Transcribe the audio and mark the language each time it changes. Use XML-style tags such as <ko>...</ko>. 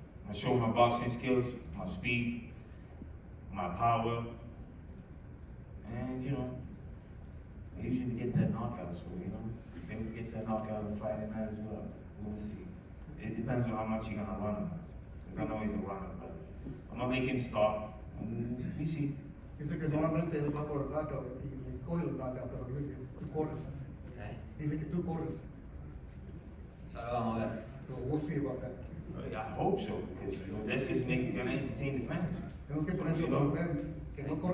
<en>I show my boxing skills, my speed, my power, and I usually get that knockout, so maybe we get that knockout on Friday night as well. We'll see. It depends on how much he's gonna run, because I know he's a runner, but I'm gonna make him stop, and we see.</en> <es>Dice que normalmente él va por el knockout y coge el knockout, pero dice que tú corres. Dice que tú corres. Ya lo vamos a ver.</es> <en>So we'll see about that. I hope so, because that's just gonna entertain the fans.</en> <es>Tenemos que poner sobre los fans que no corren.</es>